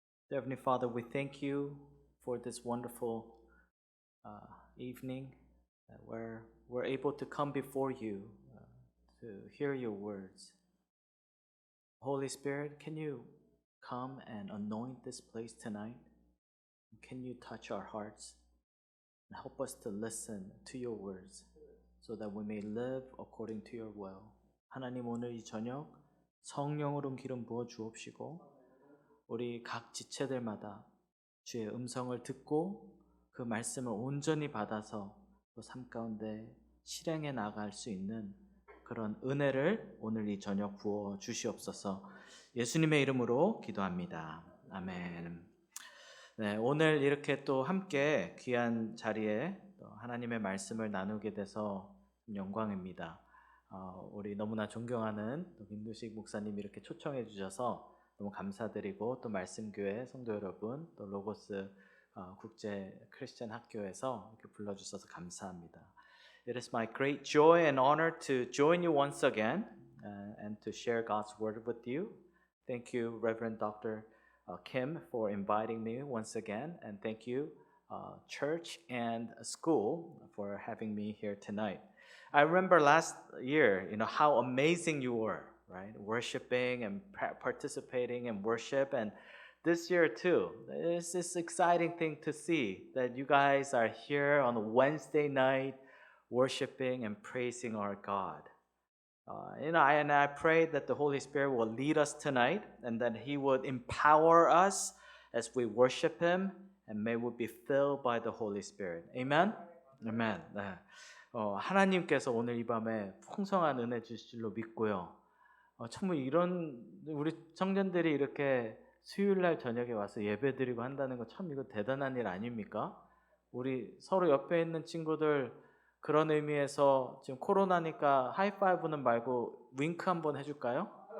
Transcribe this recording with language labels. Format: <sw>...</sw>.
<en>Heavenly Father, we thank you for this wonderful evening where we're able to come before you to hear your words. Holy Spirit, can you come and anoint this place tonight? Can you touch our hearts and help us to listen to your words so that we may live according to your will?</en> <ko>하나님 오늘 이 저녁 성령으로 기름 부어 주옵시고 우리 각 지체들마다 주의 음성을 듣고 그 말씀을 온전히 받아서 또 삶 가운데 실행해 나갈 수 있는 그런 은혜를 오늘 이 저녁 부어 주시옵소서. 예수님의 이름으로 기도합니다. 아멘. 네, 오늘 이렇게 또 함께 귀한 자리에 또 하나님의 말씀을 나누게 돼서 영광입니다. 우리 너무나 존경하는 또 김두식 목사님이 이렇게 초청해 주셔서 너무 감사드리고 또 말씀교회 성도 여러분 또 로고스 국제 크리스천 학교에서 이렇게 불러주셔서 감사합니다.</ko> <en>It is my great joy and honor to join you once again and to share God's word with you. Thank you, Reverend Dr. Kim, for inviting me once again, and thank you, church and school, for having me here tonight. I remember last year, how amazing you were, right? Worshiping and participating in worship, and this year too, it's this exciting thing to see that you guys are here on a Wednesday night worshiping and praising our God. I pray that the Holy Spirit will lead us tonight and that He would empower us as we worship Him and may we be filled by the Holy Spirit. Amen? Amen.</en> <ko>네. 하나님께서 오늘 이 밤에 풍성한 은혜 주실 줄로 믿고요. 참 이런 우리 청년들이 이렇게 수요일날 저녁에 와서 예배드리고 한다는 거 참 이거 대단한 일 아닙니까? 우리 서로 옆에 있는 친구들 그런 의미에서 지금 코로나니까 하이파이브는 말고 윙크 한번 해줄까요?</ko>